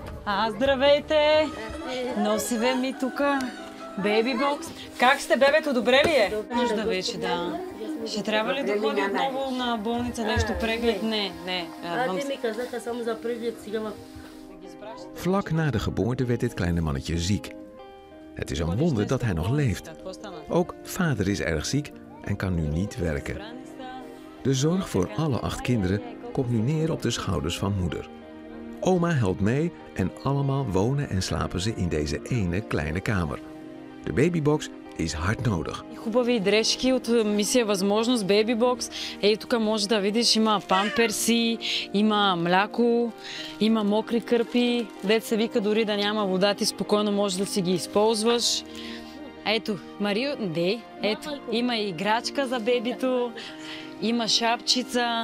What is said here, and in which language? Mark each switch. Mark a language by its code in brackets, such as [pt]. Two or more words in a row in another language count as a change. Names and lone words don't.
[bg] Здравейте! Носиве ми тука бейби бокс. Как сте, бебето? Добре ли е? Нужда вече, да. Ще трябва ли да ходи отново на болница, нещо преглед? [nl] Nee. [bg] Die ми казаха само за преглед сега. [nl] Vlak na de geboorte werd dit kleine mannetje ziek. Het is een wonder dat hij nog leeft. Ook vader is erg ziek en kan nu niet werken. De zorg voor alle 8 kinderen komt nu neer op de schouders van moeder. Oma helpt mee en allemaal wonen en slapen ze in deze ene kleine kamer. De babybox is hard nodig. [bg] Хубави дрежки от мисия Възможност, Baby Box. Ей, тук може да видиш, има памперси, има мляко, има мокри кърпи. Дет се вика, дори да няма вода, ти спокойно можеш да си ги използваш. Ето, Марио, ето, има играчка за бебито, има шапчица.